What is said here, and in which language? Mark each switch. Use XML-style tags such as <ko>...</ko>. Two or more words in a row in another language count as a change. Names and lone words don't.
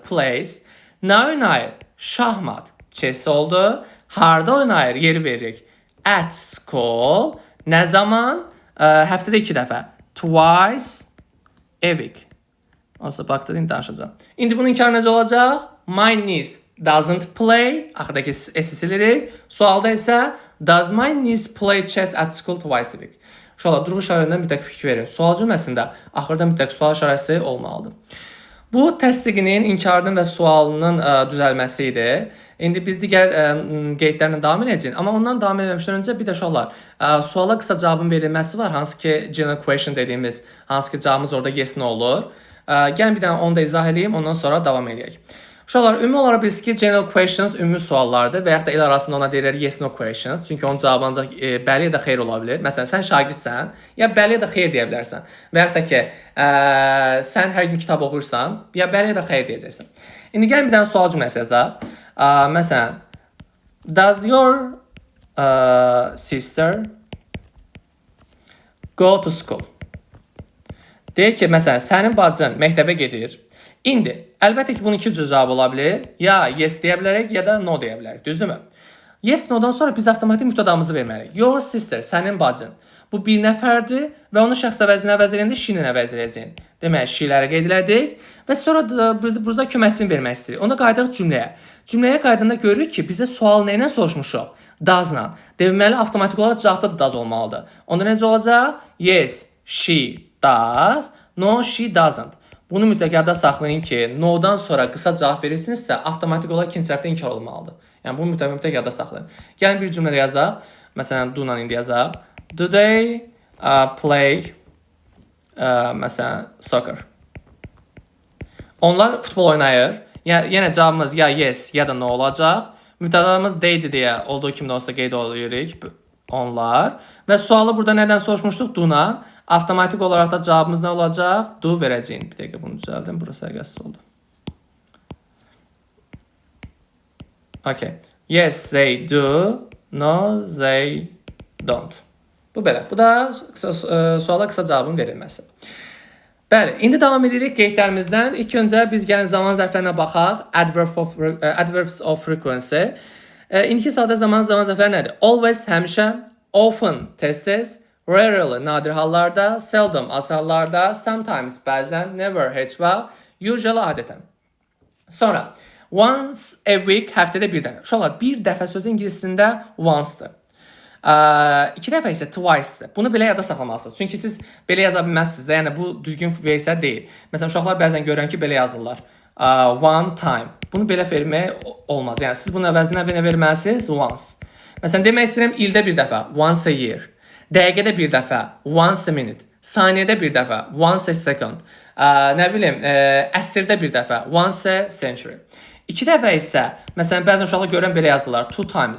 <az>Plays. Nə oynayır? Şahmat. Chess oldu. Harda oynayır? Yeri veririk.</az> <en>At school.</en> <az>Nə zaman? Həftədə 2 dəfə.</az> <en>Twice a week.</en> <az>Olsa baxdı, indi danışacağım. İndi bunun inkarı necə olacaq?</az> <en>My niece doesn't play.</en> <az>Axırdakı s silirik. Sualda isə</az> <en>does my niece play chess at school twice a week?</en> <az>Uşaqlar, durğu işarələrindən mütləq fikir verin. Sual cümləsində axırda mütləq sual işarəsi olmalıdır. Bu təsdiqinin, inkarının və sualının düzəlməsi idi. İndi biz digər qeydlərlə davam edəcəyik. Amma ondan davam etməmişdən öncə bir də uşaqlar, suala qısa cavabın verilməsi var. Hansı ki,</az> <en>general question</en> <az>dediyimiz, hansı ki, cavabımız orada</az> <en>yes no</en> <az>olur. Gəlin bir dənə onu da izah edeyim, ondan sonra davam edək. Uşaqlar, ümumi olaraq biz ki,</az> <en>general questions</en> <az>ümumi suallardır və yaxud da el arasında ona deyilir</az> <en>yes no questions.</en> <az>Çünki onun cavabı ancaq bəli ya da xeyr ola bilər. Məsələn, sən şagirdsən, ya bəli ya da xeyr deyə bilərsən. Və yaxud da ki, sən hər gün kitab oxuyursan, ya bəli ya da xeyr deyəcəksən. İndi gəlin bir dənə sual cümləsi yazaq. Məsələn,</az> <en>does your sister go to school?</en> <az>Deyək ki, məsələn, sənin bacın məktəbə gedir. İndi, əlbəttə ki, bunun iki cür cavab ola bilər. Ya yes deyə bilərik, ya da no deyə bilərik. Düzdürmü? Yes, no-dan sonra biz avtomatik mübtədamızı verməliyik.</az> <en>Your sister,</en> <az>sənin bacın. Bu bir nəfərdir və onu şəxs əvəzinə əvəz edəndə she-nin əvəz edəcəyik. Demək, she-ləri qeyd elədik və sonra burada köməkçini vermək istəyirik. Onda qayıdırıq cümləyə. Cümləyə qaydanda görürük ki, bizdə sual nə ilə soruşmuşuq? Does-la. Deməli, avtomatik olaraq cavabda da does olmalıdır. Onda necə olacaq?</az> <en>Yes, she does. No, she doesn't.</en> <az>Bunu mütləq yadda saxlayın ki, no-dan sonra qısa cavab verirsinizsə, avtomatik olaraq ikinci tərəfdə inkar olmalıdır. Yəni, bunu mütləq yadda saxlayın. Gəlin bir cümlədə yazaq. Məsələn, do-la indi yazaq.</az> <en>Do they play məsələn, soccer?</en> <az>Onlar futbol oynayır. Yenə cavabımız ya yes, ya da no olacaq. Mübtədamız they'dir deyə olduğu kimi də olsa qeyd edirik. Onlar. Və sualı burada nədən soruşmuşduq? Do-la. Avtomatik olaraq da cavabımız nə olacaq? Do verəcəyik. Bir dəqiqə bunu düzəldim. Burası əqəssiz oldu. Okay.</az> <en>Yes, they do. No, they don't.</en> <az>Bu belə. Bu da suala qısa cavabın verilməsi. Bəli, indi davam edirik qeydlərimizdən. İlk öncə biz gəlin zaman zərflərinə baxaq.</az> <en>Adverbs of frequency.</en> <az>İndiki sadə zaman zərfləri nədir? Always, həmişə, often, tez-tez, rarely, nadir hallarda, seldom, az hallarda, sometimes, bəzən, never, heç vaxt, usually, adətən. Sonra,</az> <en>once a week,</en> <az>həftədə bir dəfə. Uşaqlar, bir dəfə sözü ingiliscəsində once-dır. İki dəfə isə twice-dır. Bunu belə yada saxlamalısınız. Çünki siz belə yaza bilməzsiniz də, yəni bu düzgün versiya deyil. Məsələn, uşaqlar bəzən görürəm ki, belə yazırlar.</az> <en>One time.</en> <az>Bunu belə vermək olmaz. Yəni, siz bunun əvəzinə verməlisiniz once. Məsələn, demək istəyirəm ildə bir dəfə,</az> <en>once a year.</en> <az>Dəqiqədə bir dəfə,</az> <en>once a minute.</en> <az>Saniyədə bir dəfə,</az> <en>once a second.</en> <az>Nə bilim, əsrdə bir dəfə,</az> <en>once a century.</en> <az>İki dəfə isə, məsələn, bəzən uşaqlar görürəm belə yazırlar,</az> <en>two times.</en>